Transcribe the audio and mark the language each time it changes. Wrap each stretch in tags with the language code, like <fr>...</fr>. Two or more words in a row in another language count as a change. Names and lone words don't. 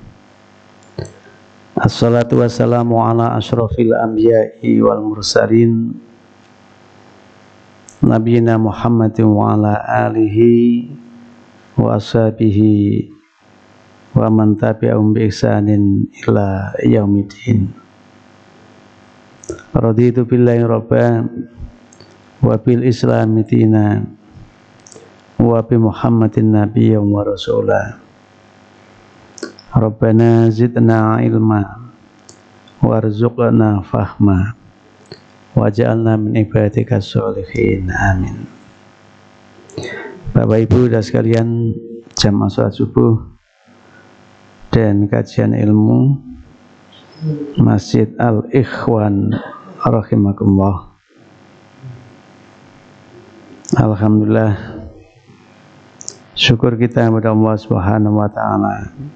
<ar>الصلاة والسلام على أشرف الأنبياء والمرسلين نبينا محمد وعلى آله وأصحابه ومن تبعهم بإحسان إلى يوم الدين. رضيت بالله ربا وبالإسلام دينا وبمحمد نبيا ورسولا. ربنا زدنا علما وارزقنا فهما واجعلنا من عبادك الصالحين، آمين.</ar> <id>Bapak Ibu dan sekalian, jamaah salat subuh dan kajian ilmu Masjid Al-Ikhwan rahimakumullah. Alhamdulillah, syukur kita kepada Allah</id> <ar>سبحانه وتعالى</ar>